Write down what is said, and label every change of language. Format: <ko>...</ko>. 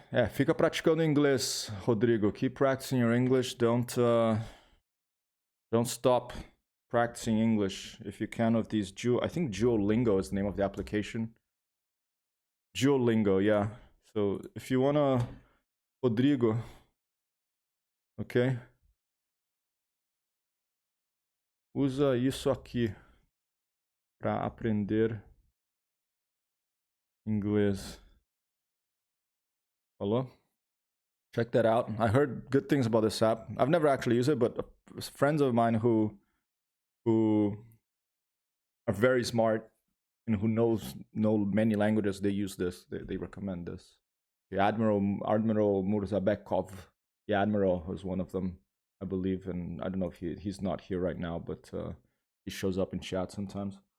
<pt>Fica praticando inglês, Rodrigo.</pt> <en>Keep practicing your English. Don't stop practicing English if you can with these I think Duolingo is the name of the application. Duolingo, yeah. So if you wanna, Rodrigo, okay?</en> <pt>Usa isso aqui para aprender inglês.</pt> <en>Hello? Check that out. I heard good things about this app. I've never actually used it, but friends of mine who are very smart and who know many languages, they use this. They recommend this. The Admiral Murzabekov, the Admiral was one of them, I believe, and I don't know if he's not here right now, but he shows up in chat sometimes.</en>